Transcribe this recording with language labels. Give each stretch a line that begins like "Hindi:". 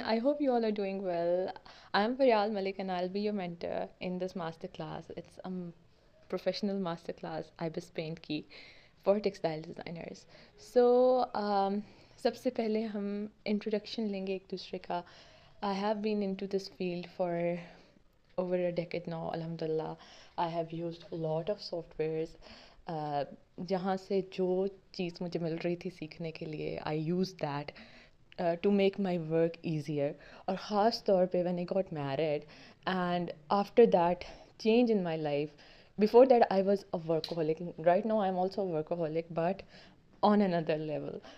English: I hope you all are doing well. I'm Faryal Malik and I'll be your mentor in this masterclass. It's a professional masterclass IBIS Paint की for textile designers.
Hindi: So सबसे पहले हम introduction लेंगे एक दूसरे का.
English: I have been into this field for over a decade now, alhamdulillah. I have used a lot of softwares.
Hindi: जहाँ से जो चीज़ मुझे मिल रही थी सीखने के लिए
English: I used that to make my work easier.
Hindi: और ख़ास तौर पे
English: when I got married and after that change in my life. Before that I was a workaholic. Right now I'm also a workaholic but on another level.